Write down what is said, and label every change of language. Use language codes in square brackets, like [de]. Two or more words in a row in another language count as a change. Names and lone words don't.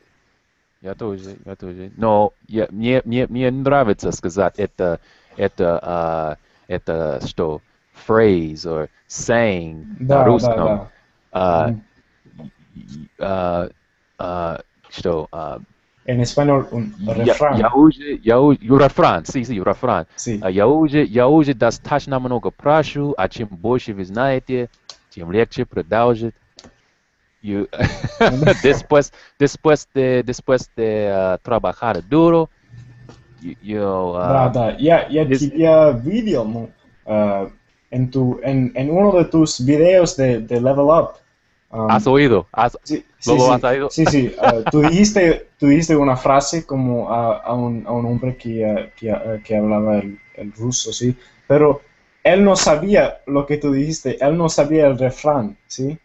[ru] я тоже. Но мне нравится сказать это что, [en] phrase or saying [ru] на да, да, русском. да. А, Мгм. а, что, [es] En español, un refrán. refrán, sí, refrán. Sí. [ru] Я уже достаточно много прошу, а чем больше вы знаете, тем легче продолжить. [es] You, después de trabajar duro, [ru] Да, да, я this, тебя видел, ну, [es] en uno de tus videos de Level Up. has Um, oído, sí, sí, lo has sí, oído. sí, sí. Tú dijiste una frase como a un hombre que hablaba el ruso, ¿sí? Pero él no sabía lo que tú dijiste, él no sabía el refrán, ¿sí?